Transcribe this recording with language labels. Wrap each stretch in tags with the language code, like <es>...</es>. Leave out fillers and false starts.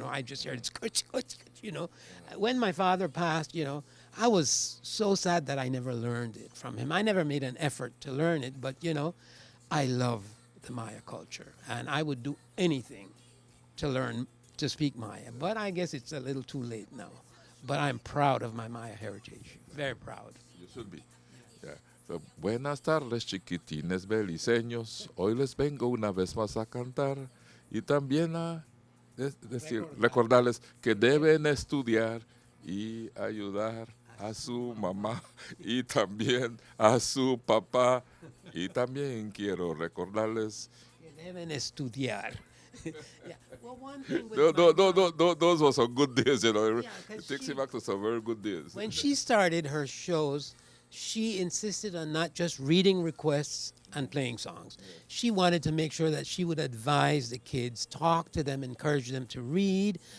<en>I just heard it, When my father passed, I was so sad that I never learned it from him. I never made an effort to learn it, but, I love the Maya culture, and I would do anything to learn to speak Maya. But I guess it's a little too late now. But I'm proud of my Maya heritage, very proud. You should be. Yeah. So,</en> <es>buenas tardes, chiquitines beliceños. Hoy les vengo una vez más a cantar y también a recordarles que deben estudiar y ayudar a su mamá y también a su papá. Y también quiero recordarles que deben estudiar.</es> <en>Yeah. Well, one thing with those were some good days, It takes you back to some very good days. When she started her shows, she insisted on not just reading requests and playing songs. She wanted to make sure that she would advise the kids, talk to them, encourage them to read.</en>